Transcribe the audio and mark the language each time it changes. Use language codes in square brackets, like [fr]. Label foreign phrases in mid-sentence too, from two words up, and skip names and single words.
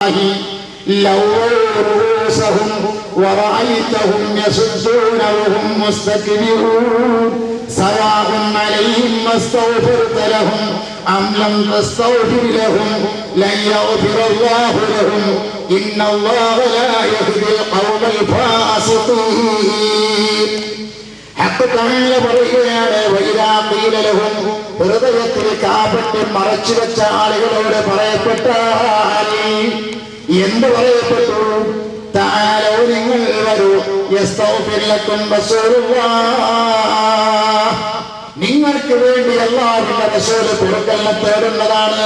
[ar] لووا رؤوسهم ورأيتهم يصدون وهم مستكبرون سواء عليهم ما استغفرت لهم أم لم تستغفر لهم لن يغفر الله لهم إن الله لا يهدي القوم الفاسقين. الحق تعالى [ml] പറയുകയാണ്, [ar] وإذا قيل لهم, [ml] ഹൃദയത്തിൽ കാപട്യം മറച്ചു വെച്ച ആളുകളോട് പറയപ്പെട്ടാൽ എന്ത് പറയപ്പെട്ടു? തആലൗ, നിങ്ങൾ വരൂ, [ar] يستغفر لكم رسول الله, [ml] നിങ്ങൾക്ക് വേണ്ടി അല്ലാഹുവിന്റെ റസൂൽ പൊറുക്കലിനെ തേടുന്നതാണ്.